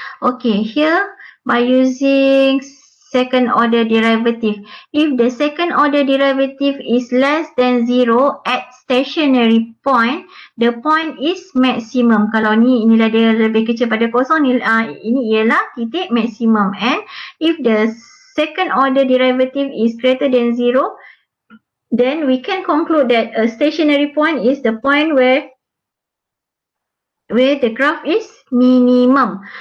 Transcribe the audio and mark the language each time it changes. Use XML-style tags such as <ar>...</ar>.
<en>Okay, here by using second order derivative, if the second order derivative is less than 0 at stationary point, the point is maximum.</en> <ms>Kalau inilah dia lebih kecil pada kosong, ini ialah titik maximum.</ms> <en>And if the second order derivative is greater than 0, then we can conclude that a stationary point is the point where the graph is minimum.</en>